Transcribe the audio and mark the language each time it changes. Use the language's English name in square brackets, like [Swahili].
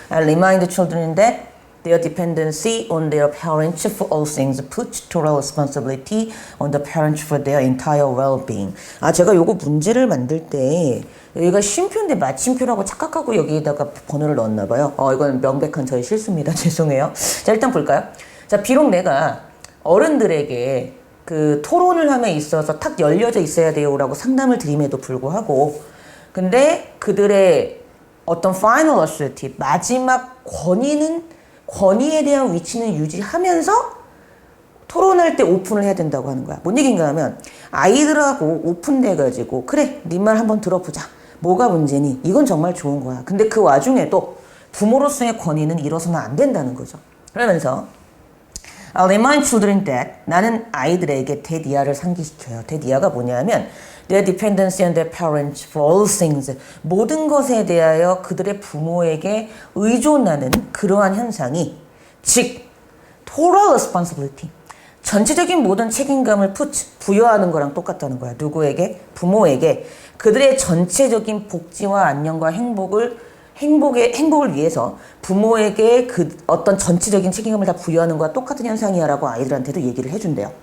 [English] I remind the children that their dependency on their parents for all things puts total responsibility on the parents for their entire well-being. [Korean] 제가 요거 문제를 만들 때 여기가 쉼표인데 마침표라고 착각하고 여기에다가 번호를 넣었나 봐요. 이건 명백한 저의 실수입니다. 죄송해요. 자, 일단 볼까요? 자, 비록 내가 어른들에게 그 토론을 함에 있어서 탁 열려져 있어야 돼요라고 상담을 드림에도 불구하고 근데 그들의 어떤 final authority, 마지막 권위에 대한 위치는 유지하면서 토론할 때 오픈을 해야 된다고 하는 거야. 뭔 얘기인가 하면 아이들하고 오픈돼가지고 그래, 네 말 한번 들어보자. 뭐가 문제니? 이건 정말 좋은 거야. 근데 그 와중에도 부모로서의 권위는 잃어서는 안 된다는 거죠. 그러면서 [English] I'll remind children that [Korean] 나는 아이들에게 대디아를 상기시켜요. 대디아가 뭐냐면 [English] their dependency on their parents for all things. [Korean] 모든 것에 대하여 그들의 부모에게 의존하는 그러한 현상이 즉 [English] total responsibility. [Korean] 전체적인 모든 책임감을 부여하는 거랑 똑같다는 거야. 누구에게? 부모에게 그들의 전체적인 복지와 안녕과 행복을 위해서 부모에게 그 어떤 전체적인 책임감을 다 부여하는 거와 똑같은 현상이야라고 아이들한테도 얘기를 해준대요.